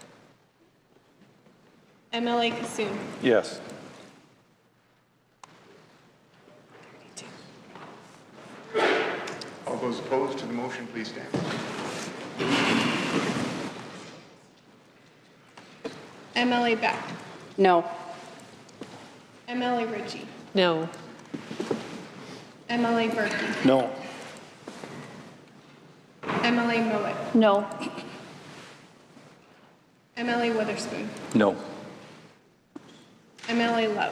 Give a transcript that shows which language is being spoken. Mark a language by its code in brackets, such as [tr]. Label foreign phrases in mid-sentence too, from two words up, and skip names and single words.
[en] Emily Kassoon, Yes. All those opposed to the motion, please stand. Emily Beck, No. Emily Ritchie, No. Emily Berkey, No. Emily Mowat, No. Emily Witherspoon, No. Emily Lowe,